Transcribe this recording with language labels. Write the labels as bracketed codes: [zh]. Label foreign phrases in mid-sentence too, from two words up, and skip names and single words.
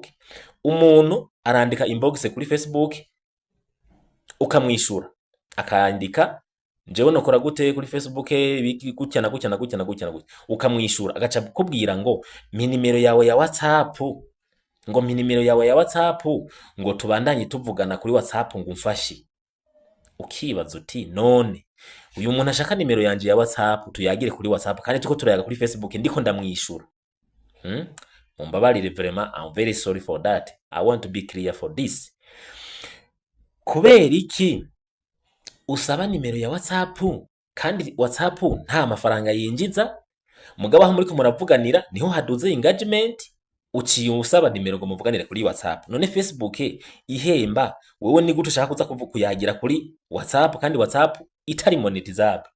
[rn] Umuntu arandika inbox kuri Facebook ukamwishura akandika jewe nokora gute kuri Facebook gutya na gutya na gutya na gutya na gutya ukamwishura agaca kubwira ngo minimero yawe ya WhatsApp ngo minimero yawe ya WhatsApp ngo tubandanye tuvugana kuri WhatsApp ngo umfashe. Ukibaza uti none uyu muntu ashaka nimero yanje ya WhatsApp tuyagire kuri WhatsApp kandi tuko turayaga kuri Facebook ndiko ndamwishura. [en] Mumbabarire vraiment I'm very sorry for that. I want to be clear for this. [rn] Kubera iki usaba nimero ya WhatsApp kandi WhatsApp nta mafaranga yinjiza mugabo aho muri ko muravuganira niho haduze engagement uciye usaba nimero ngo muvuganire kuri WhatsApp. None Facebook ihemba wewe ni gute ushaka kuza kuyagira kuri WhatsApp kandi WhatsApp itari monetizable.